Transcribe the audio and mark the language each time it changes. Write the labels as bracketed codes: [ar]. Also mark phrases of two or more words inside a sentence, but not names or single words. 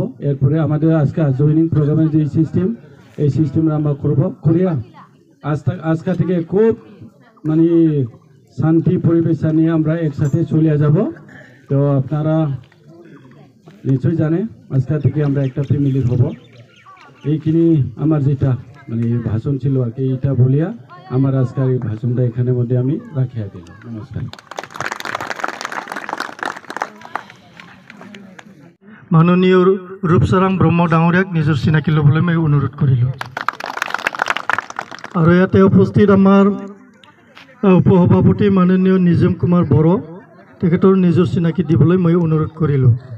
[bn] এরপরে আমাদের আজকে [en] joining program [bn] যে সিস্টেম, এই সিস্টেমটা আমরা করবো করিয়া আজকে থেকে খুব মানে শান্তি পরিবেশ নিয়ে আমরা একসাথে চলে যাব। তো আপনারা নিশ্চয়ই জানে আজকে থেকে আমরা একটা ফ্যামিলির হব। এইখিনি আমার যেটা মানে ভাষণ ছিল আর কি, এইটা বলিয়া আমার আজকের এই ভাষণটা এখানের মধ্যে আমি রাখিয়া দিলাম। নমস্কার। [as] মাননীয় ৰূপচাৰাং ব্ৰহ্ম ডাঙৰীয়াক নিজৰ চিনাকি ল'বলৈ মই অনুৰোধ কৰিলোঁ। আৰু ইয়াতে উপস্থিত আমাৰ উপসভাপতি মাননীয় নিজম কুমাৰ বড়ো, তেখেতৰ নিজৰ চিনাকি দিবলৈ মই অনুৰোধ কৰিলোঁ।